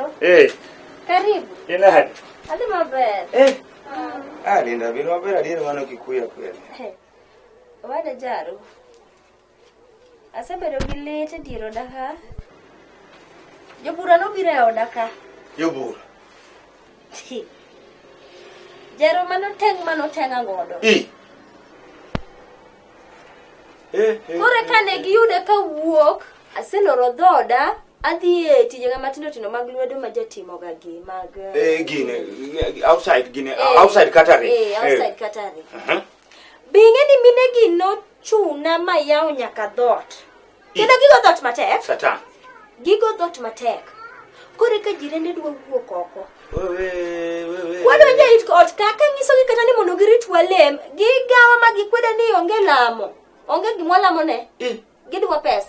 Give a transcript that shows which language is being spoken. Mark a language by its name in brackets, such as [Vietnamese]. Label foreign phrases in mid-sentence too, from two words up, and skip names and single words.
[Luo (Kenya and Tanzania)] Karibu. Ina hadi. Hadi maber. Linda vile maber adier mano kikuya kweli. Wada Jaro. Asebedo gi lit diero daka. Jobura no biro daka. Jobura. Jaro mano teng angodo. Kore kane giyude ka wuok aseloro dhoda adhi e tije matindo tindo mag lwedo ma jatimo ga gi mag [English] gine outside catering outside catering [Luo (Kenya and Tanzania)] binge ni mine gi no chuna ma yaw nyaka dhot kendo gigo dhot matek satan gigo dhot matek kore ka jirende dwa wuok oko wadonja it ot kaka nyiso gi kata ni mondo girit walem gigawa ma gikweda ni onge lamo onge gimwala mone gidwa pesa